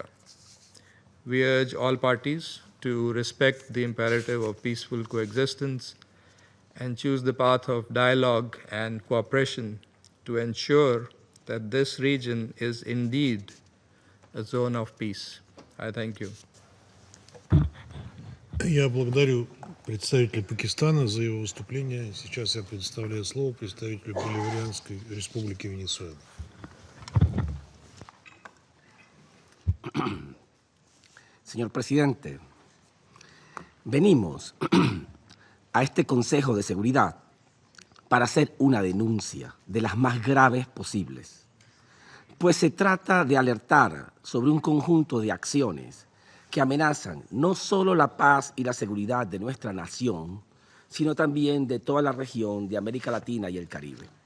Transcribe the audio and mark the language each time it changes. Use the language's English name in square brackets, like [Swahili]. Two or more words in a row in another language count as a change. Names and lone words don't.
[English] We urge all parties to respect the imperative of peaceful coexistence and choose the path of dialogue and cooperation to ensure that this region is indeed a zone of peace. I thank you. [Russian] Я благодарю представителя Пакистана за его выступление. Сейчас я предоставляю слово представителю Боливарианской республики Венесуэла. [Spanish] Señor presidente, venimos a este Consejo de Seguridad para hacer una denuncia de las más graves posibles, pues se trata de alertar sobre un conjunto de acciones que amenazan no solo la paz y la seguridad de nuestra nación, sino también de toda la región de América Latina y el Caribe.